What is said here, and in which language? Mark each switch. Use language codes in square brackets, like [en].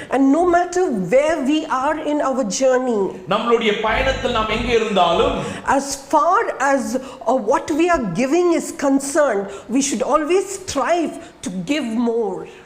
[en] And no matter where we are in our journey, [ta] நம்மளுடைய பயணத்தில் நாம் எங்கே இருந்தாலும், [en] as far as what we are giving is concerned, we should always strive to give more.